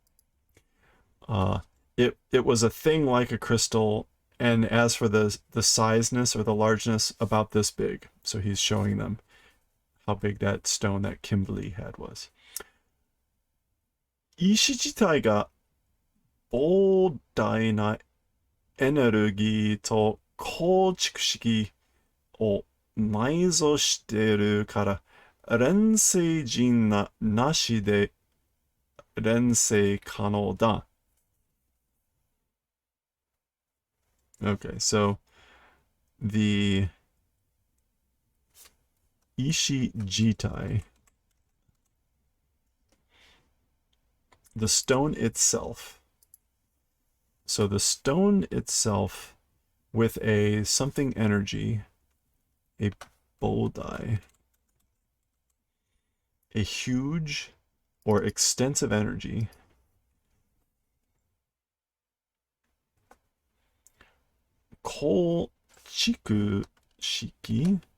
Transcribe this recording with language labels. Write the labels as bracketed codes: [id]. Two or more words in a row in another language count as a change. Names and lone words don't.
[en] It was a thing like a crystal, and as for the sizeness or the largeness, about this big. So he's showing them how big that stone that Kimberly had was. [ja] 石自体が膨大なエネルギーと構築式を内蔵してるから、錬成陣なしで錬成可能だ. [en] Okay, so the [ja] 石自体, [en] the stone itself. So the stone itself with a something energy, a bodai, a huge or extensive energy, [ja] 構築式.